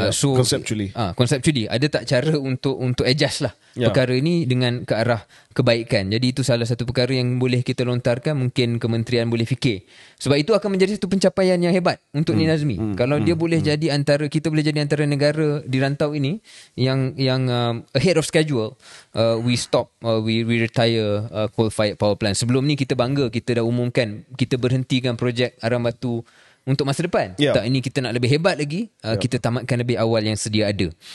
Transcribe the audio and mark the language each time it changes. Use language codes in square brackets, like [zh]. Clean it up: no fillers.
[en] So conceptually [ms] ada tak cara untuk adjust lah perkara ini dengan ke arah kebaikan. Jadi itu salah satu perkara yang boleh kita lontarkan, mungkin kementerian boleh fikir, sebab itu akan menjadi satu pencapaian yang hebat untuk Ni Nazmi. Kalau dia boleh jadi kita boleh jadi antara negara di rantau ini yang [en] ahead of schedule. We retire coal fired power plant. [ms] Sebelum ni kita bangga, kita dah umumkan kita berhentikan projek arang batu untuk masa depan. Tak, ini kita nak lebih hebat lagi, kita tamatkan lebih awal yang sedia ada.